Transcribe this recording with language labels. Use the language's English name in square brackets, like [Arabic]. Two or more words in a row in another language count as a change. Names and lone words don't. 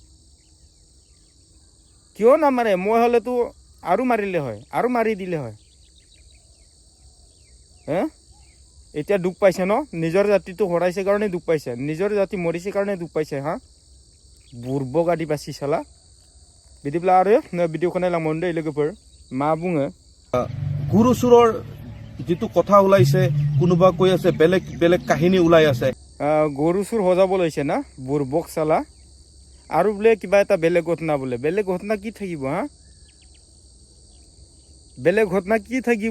[Assamese] কিয় নামাৰে? মই হ'লেতো আৰু মাৰিলে হয়, আৰু মাৰি দিলে হয়। এতিয়া দুখ পাইছে ন? নিজৰ জাতিটো হৰাইছে কাৰণে দুখ পাইছে, নিজৰ জাতি মৰিছে কাৰণে দুখ পাইছে। হা বুৰ্বক আদিবাসী চালা। [Bodo] बिदिब्ला आरो भिडिअखौ नायलांबावनो दे लोगोफोर, मा बुङो। [Assamese] গুৰু চুৰৰ যিটো কথা ওলাইছে, কোনোবা কৈ আছে বেলেগ কাহিনী ওলাই আছে। গৰু চুৰ সজাব লৈছে না বুৰ্বক চালা। আৰু বোলে কিবা এটা বেলেগ ঘটনা, বোলে বেলেগ ঘটনা কি থাকিব? হা বেলেগ ঘটনা কি থাকিব?